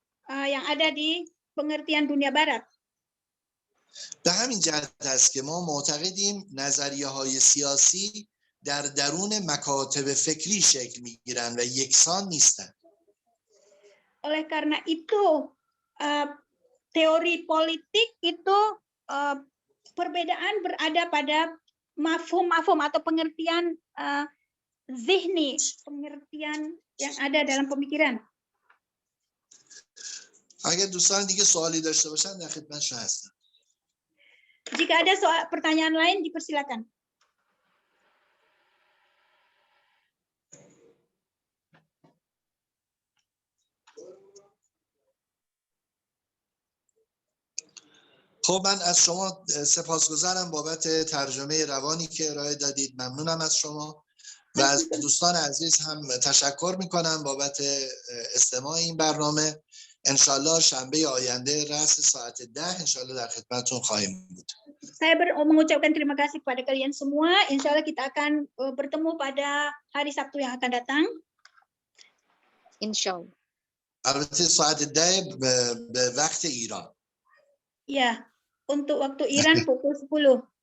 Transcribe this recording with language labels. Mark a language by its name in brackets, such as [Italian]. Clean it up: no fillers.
[Indonesian] yang ada di pengertian dunia barat. [Persian] به همین جهت است که ما معتقدیم نظریه های سیاسی در درون مکاتب فکری شکل میگیرند و یکسان نیستند. [Indonesian] Oleh karena itu, teori politik itu perbedaan berada pada mafhum-mafhum atau pengertian zihni, pengertian yang ada dalam pemikiran. [Persian] اگر دوستان دیگه سوالی داشته باشن در خدمتشون هستم. [Indonesian] Jika ada pertanyaan lain, dipersilakan. [Persian] خب من از شما سپاسگزارم بابت ترجمه روانی که ارائه دادید. ممنونم از شما و از دوستان عزیز هم تشکر میکنم بابت استماع این برنامه. انشالله شنبه آینده رأس ساعت 10 انشالله در خدمتتون خواهیم بود. [Indonesian] Saya mengucapkan terima kasih kepada kalian semua. Insya Allah kita akan bertemu pada hari Sabtu yang akan datang. Insyaallah. [Persian] البته ساعت 10 به وقت ایران. [Indonesian] Ya, untuk waktu Iran pukul 10.